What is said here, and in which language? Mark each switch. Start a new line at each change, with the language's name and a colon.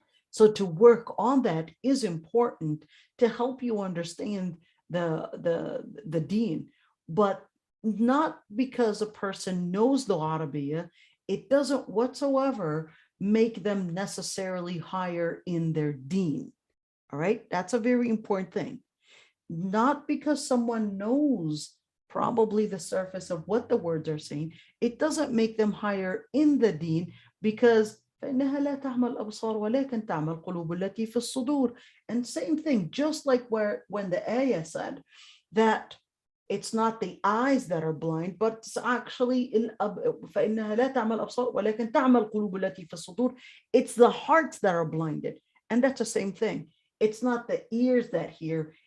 English: So to work on that is important to help you understand the deen, but not because a person knows the Arabiya, it doesn't whatsoever make them necessarily higher in their deen. All right, that's a very important thing. Not because someone knows probably the surface of what the words are saying. It doesn't make them higher in the deen, because
Arabic: فإنها لا تعمى الأبصار ولكن تعمى القلوب التي في الصدور.
English: And same thing, just like when the ayah said that it's not the eyes that are blind, but it's actually
Arabic: فإنها لا تعمى الأبصار ولكن تعمى القلوب التي في الصدور.
English: It's the hearts that are blinded. And that's the same thing. It's not the ears that hear.